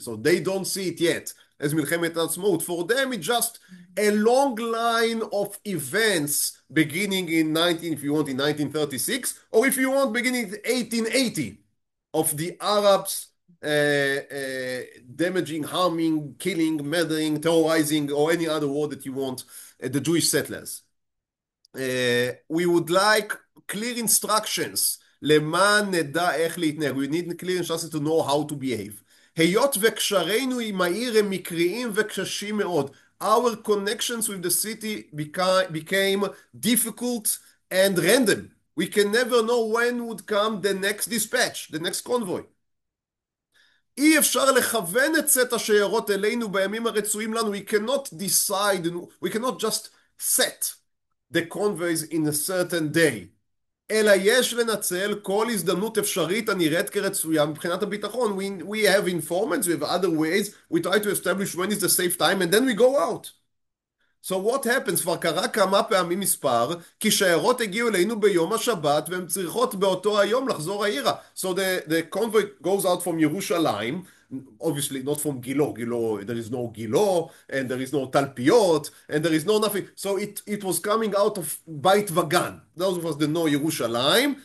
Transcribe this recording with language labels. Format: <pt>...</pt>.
<en>So they don't see it yet as מלחמת העצמאות. For them, it's just a long line of events beginning in 1936, or if you want, beginning in 1880, of the Arabs damaging, harming, killing, murdering, terrorizing, or any other word that you want, the Jewish settlers. We would like clear instructions. למען נדע איך להתנהג. We need clear instructions to know how to behave.</en> <he>היות וקשרינו עם העיר הם מקריים וקששים מאוד. Our connections with the city became difficult</he> <en>and random. We can never know when would come the next dispatch, the next convoy.</en> <he>אי אפשר לכוון את סט השיירות אלינו בימים הרצויים לנו.</he> <en>We cannot decide, we cannot just set the convoys in a certain day.</en> <he>אלא יש לנצל כל הזדמנות אפשרית הנראית כרצויה מבחינת הביטחון.</he> <en>We have informants, we have other ways, we try to establish when is the safe time, and then we go out.</en> <he>So what happens, כבר קרה כמה פעמים מספר, כי שיירות הגיעו אלינו ביום השבת, והן צריכות באותו היום לחזור העירה.</he> <en>So the convoy goes out from ירושלים, obviously not from Gilo, there is no Gilo, and there is no Talpiot, and there is no nothing. So it was coming out of Beit Vagan. That was the no Yerushalayim.</en>